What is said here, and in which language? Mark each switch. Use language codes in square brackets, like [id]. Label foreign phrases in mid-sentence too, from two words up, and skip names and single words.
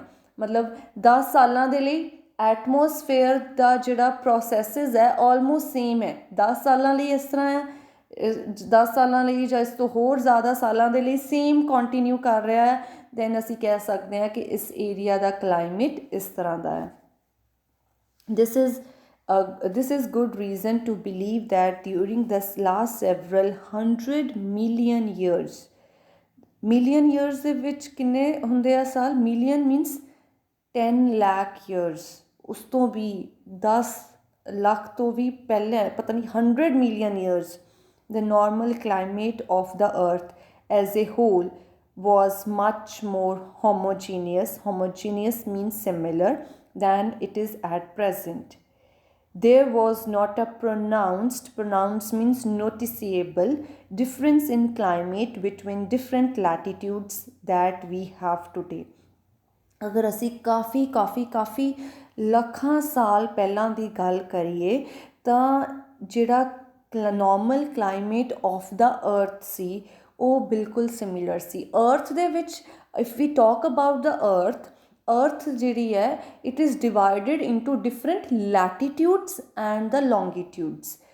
[pa] ਮਤਲਬ 10 ਸਾਲਾਂ ਦੇ ਲਈ ਐਟਮੋਸਫੇਅਰ ਦਾ ਜਿਹੜਾ ਪ੍ਰੋਸੈਸਿਸ ਹੈ [en] almost same [pa] ਹੈ, 10 ਸਾਲਾਂ ਲਈ ਇਸ ਤਰ੍ਹਾਂ ਆ, 10 ਸਾਲਾਂ ਲਈ ਜਾਂ ਇਸ ਤੋਂ ਹੋਰ ਜ਼ਿਆਦਾ ਸਾਲਾਂ ਦੇ ਲਈ [en] same continue [pa] ਕਰ ਰਿਹਾ ਹੈ, ਦੈਨ ਅਸੀਂ ਕਹਿ ਸਕਦੇ ਹਾਂ ਕਿ ਇਸ ਏਰੀਆ ਦਾ ਕਲਾਈਮੇਟ ਇਸ ਤਰ੍ਹਾਂ ਦਾ ਹੈ। [en] This is good reason to believe that during the last several 100 million years, million years [pa] ਦੇ ਵਿੱਚ ਕਿੰਨੇ ਹੁੰਦੇ ਆ ਸਾਲ, [en] million means 10 lakh years, [pa] ਉਸ ਤੋਂ ਵੀ 10 ਲੱਖ ਤੋਂ ਵੀ ਪਹਿਲਾਂ ਪਤਾ ਨਹੀਂ [en] 100 million years, the normal climate of the earth as a whole was much more homogeneous. Homogeneous means similar than it is at present. There was not a pronounced means noticeable difference in climate between different latitudes that we have today. [pa] ਅਗਰ ਅਸੀਂ ਕਾਫੀ ਲੱਖਾਂ ਸਾਲ ਪਹਿਲਾਂ ਦੀ ਗੱਲ ਕਰੀਏ ਤਾਂ ਜਿਹੜਾ [en] normal climate of the earth [pa] ਸੀ ਉਹ ਬਿਲਕੁਲ ਸਿਮਿਲਰ ਸੀ। ਅਰਥ ਦੇ ਵਿੱਚ [en] if we talk about the earth [pa] ਜਿਹੜੀ ਹੈ [en] it is divided into different latitudes and the longitudes.